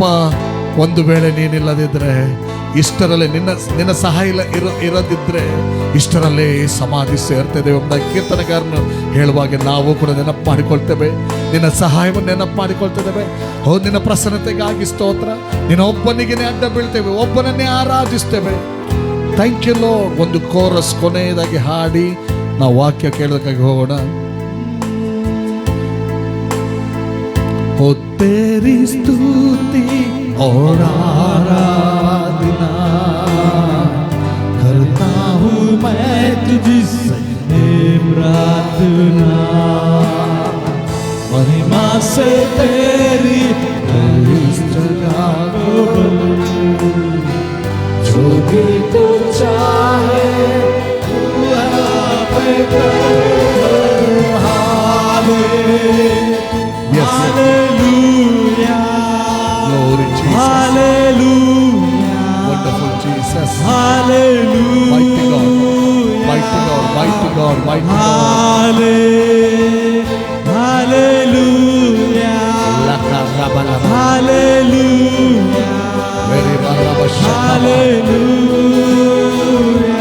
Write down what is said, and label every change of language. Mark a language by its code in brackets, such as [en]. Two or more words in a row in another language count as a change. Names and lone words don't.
[kn] ಒಂದು ವೇಳೆ ನೀನಿಲ್ಲದಿದ್ರೆ, ಇಷ್ಟರಲ್ಲೇ ನಿನ್ನ ಸಹಾಯ ಇರದಿದ್ರೆ ಇಷ್ಟರಲ್ಲೇ ಸಮಾಧಿ ಸೇರ್ತೇವೆ ಎಂಬ ಕೀರ್ತನೆಗಾರನು ಹೇಳುವಾಗ ನಾವು ಕೂಡ ನೆನಪು ಮಾಡಿಕೊಳ್ತೇವೆ. ನಿನ್ನ ಸಹಾಯವನ್ನು ನೆನಪು ಮಾಡಿಕೊಳ್ತಿದ್ದೇವೆ. ಓ, ನಿನ್ನ ಪ್ರಸನ್ನತೆಗಾಗಿ ಸ್ತೋತ್ರ. ನಿನ್ನ ಒಬ್ಬನಿಗೆ ಅಡ್ಡ ಬೀಳ್ತೇವೆ, ಒಬ್ಬನನ್ನೇ ಆರಾಧಿಸ್ತೇವೆ. [en] Thank you Lord. [kn] ಒಂದು ಕೋರಸ್ ಕೊನೆಯದಾಗಿ ಹಾಡಿ ನಾವು ವಾಕ್ಯ ಕೇಳೋದಕ್ಕಾಗಿ ಹೋಗೋಣ. [hi] ओ तेरी स्तुति और आराधना करता हूँ मैं तुझसे प्रार्थना, महिमा से तेरी इस जगह को जो भी तू चाहे तू पे कर। [en] Yes. Hallelujah. Glory Jesus. Hallelujah. Wonderful Jesus. Hallelujah. Mighty God. Mighty God. Mighty God. Mighty God. Hallelujah. Hallelujah. Very well. Hallelujah.